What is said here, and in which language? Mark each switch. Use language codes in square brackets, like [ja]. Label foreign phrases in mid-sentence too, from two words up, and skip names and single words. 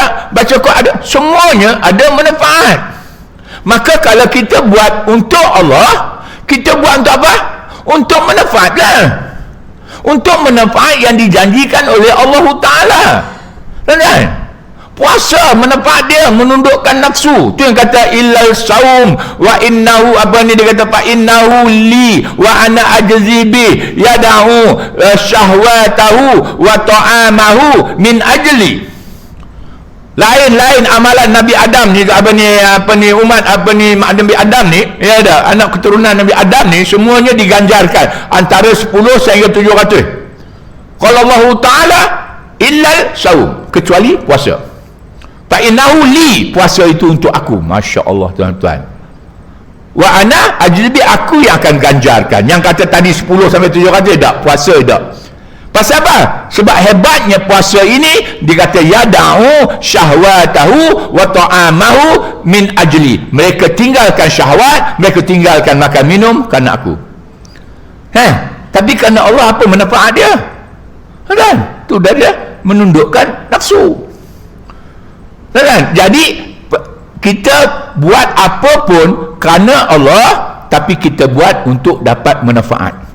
[ms] Baca Quran ada, semuanya ada manfaat. Maka kalau kita buat untuk Allah, kita buat untuk apa? Untuk manfaat lah, untuk manfaat yang dijanjikan oleh Allah Ta'ala. Kan? Puasa manfaat dia menundukkan nafsu. Tu yang kata [ar] إلا الصوم وإنه, [ms] apa ni dia kata, [ar] فإنه لي وأنا أجزي به يدع شهوته وطعامه من أجلي. [ms] Lain-lain amalan Nabi Adam ni, umat Nabi Adam ni, ya ada anak keturunan Nabi Adam ni, semuanya diganjarkan antara 10 sehingga 700. Kalau Allah Ta'ala [ar] إلا الصوم, [ms] kecuali puasa. [ar] فإنه لي, [ms] puasa itu untuk aku. [ar] ما شاء الله [ms] tuan-tuan. [ar] وأنا أجزي به, [ms] aku yang akan ganjarkan. Yang kata tadi 10 sampai 700 tak, puasa tak. Pasal apa? Sebab hebatnya puasa ini, dikata [ar] يدع شهوته وطعامه من أجلي. [ms] Mereka tinggalkan syahwat, mereka tinggalkan makan minum kerana aku. Tapi kerana Allah, apa manfaat dia? Kan? Tu dia menundukkan nafsu. Kan? Jadi kita buat apa pun kerana Allah, tapi kita buat untuk dapat manfaat.